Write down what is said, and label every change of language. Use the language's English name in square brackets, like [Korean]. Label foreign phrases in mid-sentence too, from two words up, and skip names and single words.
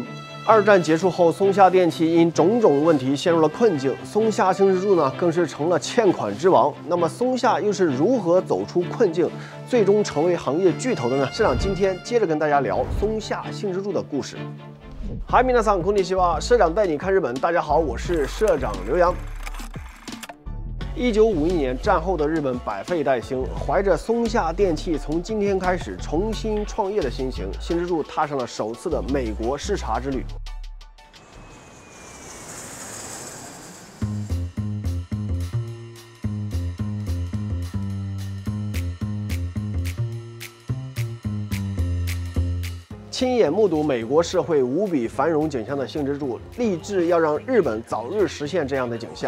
[Chinese] 二战结束后，松下电器因种种问题陷入了困境，松下幸之助呢更是成了欠款之王。那么松下又是如何走出困境，最终成为行业巨头的呢？社长今天接着跟大家聊松下幸之助的故事。嗨， [Japanese] 皆さんこんにちは， [Chinese] 社长带你看日本。大家好，我是社长刘洋。1951年，战后的日本百废待兴，怀着松下电器从今天开始重新创业的心情，幸之助踏上了首次的美国视察之旅。亲眼目睹美国社会无比繁荣景象的幸之助，立志要让日本早日实现这样的景象。